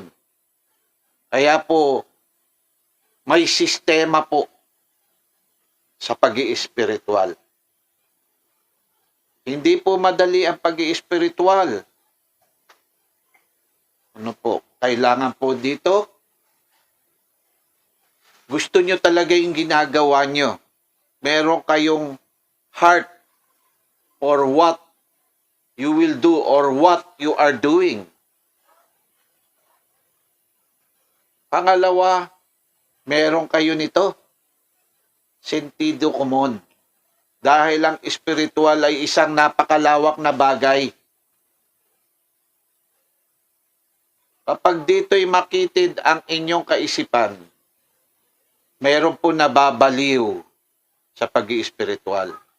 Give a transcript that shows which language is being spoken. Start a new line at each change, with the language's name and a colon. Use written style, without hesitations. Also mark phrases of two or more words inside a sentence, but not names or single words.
Filipino: Kaya po, may sistema po sa pag-iispiritual. Hindi po madali ang pag-iispiritual. Ano po? Kailangan po dito, gusto nyo talaga yung ginagawa nyo. Meron kayong
English: heart or what you will do or what you are doing.
Filipino: Pangalawa, meron kayo nito.
Spanish: Sentido común.
Filipino: Dahil ang espiritual ay isang napakalawak na bagay. Kapag dito'y makitid ang inyong kaisipan, meron po nababaliw sa pag-iespiritual.